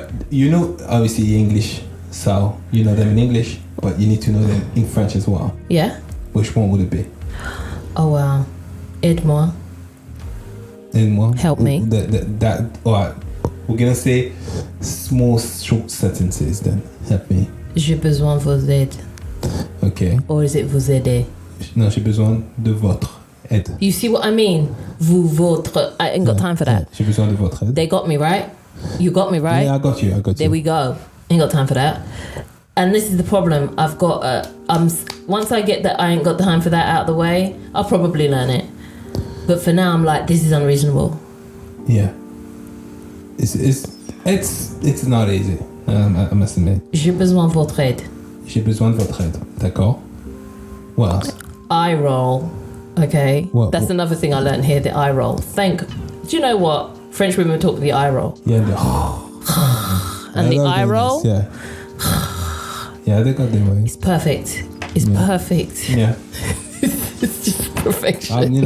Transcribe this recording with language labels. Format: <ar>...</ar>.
<en>You know, obviously English, so you know them in English, but you need to know them in French as well. Yeah. Which one would it be? Oh wow.</en> <fr>Aide-moi. Aide-moi.</fr> <en>Help me. That. All right. We're gonna say small, short sentences. Then help me.</en> <fr>J'ai besoin de vos aides.</fr> <en>Okay. Or is it</en> <fr>vous aider? No, j'ai besoin de votre aide.</fr> <en>You see what I mean?</en> <fr>Vous, votre.</fr> <en>I ain't got time for that.</en> <fr>J'ai besoin de votre aide.</fr> <en>They got me right. You got me right. Yeah, I got you. There we go. Ain't got time for that. And this is the problem. I've got. Once I get that I ain't got time for that out of the way, I'll probably learn it. But for now, I'm like, this is unreasonable. Yeah. It's not easy. I must admit.</en> <fr>J'ai besoin de votre aide. J'ai besoin de votre aide. D'accord.</fr> <en>What else? Eye roll. Okay. That's another thing I learned here. The eye roll. Do you know what? French women talk the eye roll. Yeah. And the eye roll. Yeah. Yeah, they got their way. It's perfect. It's perfect. Yeah. It's just perfection.</en>